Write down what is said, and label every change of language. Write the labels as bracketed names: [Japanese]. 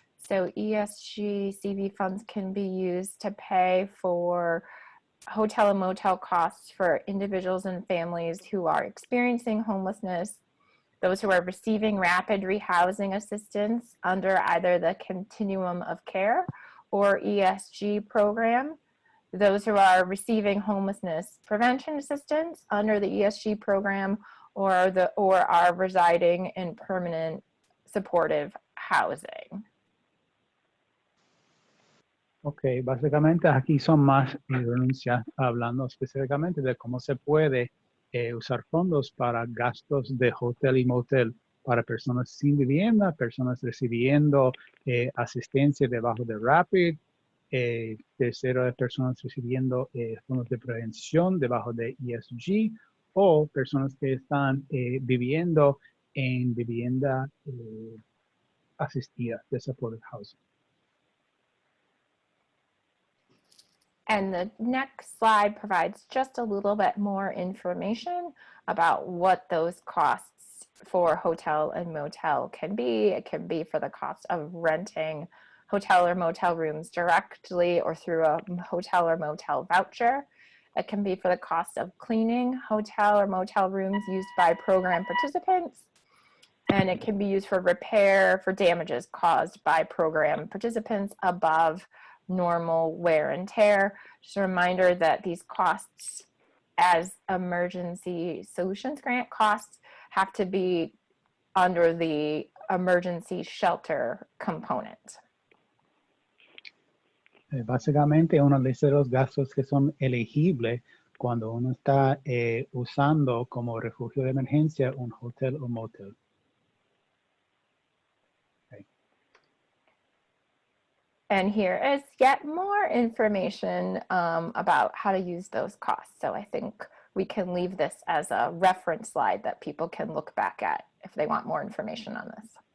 [English] So ESG-CV funds can be used to pay for hotel and motel costs for individuals and families who are experiencing homelessness, those who are receiving rapid rehousing assistance under either the Continuum of Care or ESG program, those who are receiving homelessness prevention assistance under the ESG program, or are residing in permanent supportive housing. [Spanish] Ok, básicamente aquí son más renuncias hablando específicamente de cómo se puede usar fondos para gastos de hotel y motel para personas sin vivienda, personas recibiendo asistencia debajo de RAPID, tercero de personas recibiendo fondos de prevención debajo de ESG, o personas que están viviendo en vivienda asistida de [English] supported housing. And the next slide provides just a little bit more information about what those costs for hotel and motel can be. It can be for the cost of renting hotel or motel rooms directly or through a hotel or motel voucher. It can be for the cost of cleaning hotel or motel rooms used by program participants. And it can be used for repair for damages caused by program participants above normal wear and tear. Just a reminder that these costs as emergency solutions grant costs have to be under the emergency shelter component. [Spanish] Básicamente uno de esos gastos que son elegibles cuando uno está usando como refugio de emergencia un hotel o motel. [English] And here is yet more information about how to use those costs. So I think we can leave this as a reference slide that people can look back at if they want more information on this.